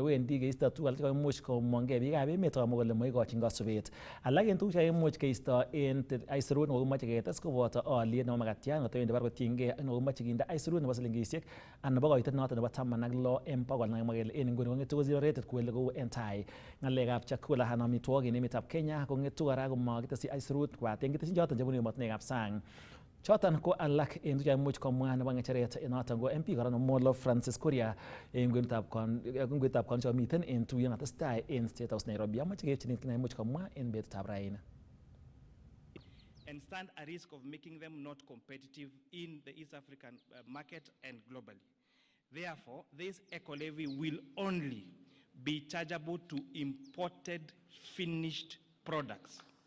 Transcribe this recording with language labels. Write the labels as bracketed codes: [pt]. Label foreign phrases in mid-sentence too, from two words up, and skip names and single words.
[kln] wendi keisto tuguk alak chekaimuch komongei biikab emet akomwa kole moikochin kasubet alak en tuguk chekaimuch keisto en aisurut nekokimache ketes koboto aliet nebo makatiat nekotowendi barak kotinygei ak nekokimache kinde aisurut nebo silingisiek anan nebo koitet noton nebo 16 en bogol nekimwa kele en inguni kong'etu ko [en] zero rated [kln] kole kou en tai ng'alekab chakula anan amitwogik en emetab Kenya kong'etu kora komakitesyi aisurut kobaten kitesyin choton chebunu emotinwekab sang. Choton ko alak en tuguk cheimuch komwa nebo ng'echeret noton ko MP kora Molo Francis Kuria en kwenutab kon chemiten en tuyet netestai en State House Nairobi. Amoche kechinin kit neimuch komwa en betutab raini. [en] And stand a risk of making them not competitive in the East African market and globally. Therefore, this eco levy will only be chargeable to imported finished products.